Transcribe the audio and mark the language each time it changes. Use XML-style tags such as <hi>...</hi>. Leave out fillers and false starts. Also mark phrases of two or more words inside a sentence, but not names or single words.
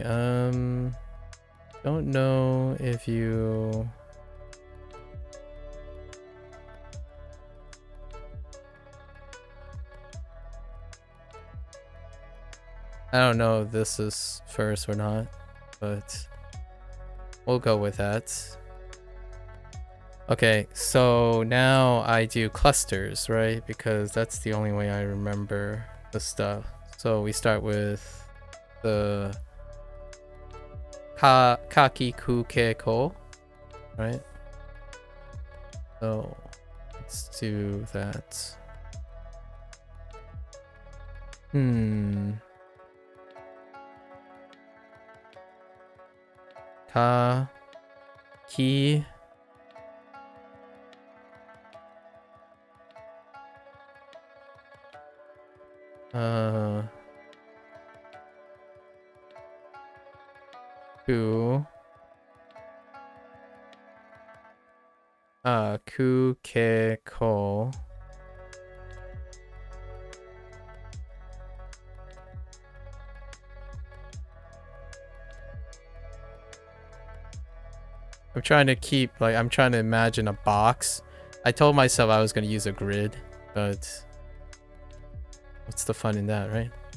<en>Don't know if you I don't know if this is first or not, but we'll go with that. Okay, so now I do clusters, right? Because that's the only way I remember the stuff. So we start with the</en> <ja>kaki ku ke ko,</ja> <en>right? So let's do that.</en> <ja>Ka ki ku ku ke ko.</ja> <en>I'm trying to keep, like, I'm trying to imagine a box. I told myself I was going to use a grid, but what's the fun in that, right?</en>